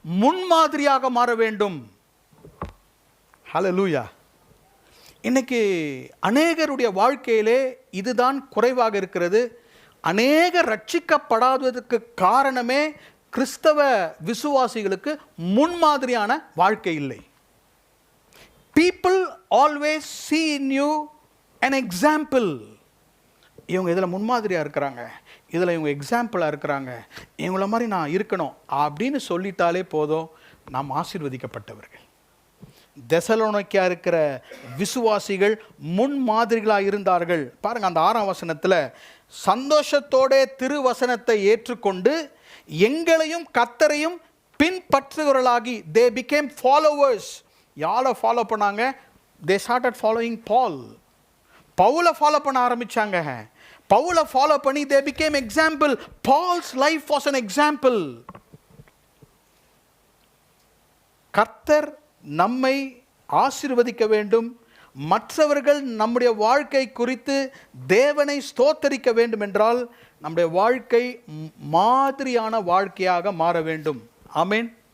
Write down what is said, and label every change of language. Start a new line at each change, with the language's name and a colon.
Tamil: முன்மாதிரியாக மாற வேண்டும். ஹல்லேலூயா. இன்னைக்கு அநேகருடைய வாழ்க்கையிலே இதுதான் குறைவாக இருக்கிறது. அநேகர் ரட்சிக்கப்படாததற்கு காரணமே கிறிஸ்தவ விசுவாசிகளுக்கு முன்மாதிரியான வாழ்க்கை இல்லை.
English: People always see in you an example.
Tamil: இவங்க இதில் முன்மாதிரியாக இருக்கிறாங்க, இதில் இவங்க எக்ஸாம்பிளாக இருக்கிறாங்க, இவங்கள மாதிரி நான் இருக்கணும் அப்படின்னு சொல்லிட்டாலே போதும், நாம் ஆசீர்வதிக்கப்பட்டவர்கள். தெசலோனிக்கா இருக்கிற விசுவாசிகள் முன்மாதிரிகளாக இருந்தார்கள். பாருங்கள், அந்த 6ஆம் வசனத்தில், சந்தோஷத்தோட திருவசனத்தை ஏற்றுக்கொண்டு எங்களையும் கர்த்தரையும் பின்பற்றுகிறவர்களாகி,
English: they became followers.
Tamil: யாரை ஃபாலோ பண்ணாங்க?
English: they started following Paul.
Tamil: பவுலை ஃபாலோ பண்ண ஆரம்பிச்சாங்க. பவுலை ஃபாலோ பண்ணி
English: they became example. Paul's life was an example.
Tamil: கர்த்தர் நம்மை ஆசீர்வதிக்க வேண்டும், மற்றவர்கள் நம்முடைய வாழ்க்கை குறித்து தேவனை ஸ்தோத்தரிக்க வேண்டும் என்றால் நம்முடைய வாழ்க்கை மாதிரியான வாழ்க்கையாக மாற வேண்டும். ஆமென்.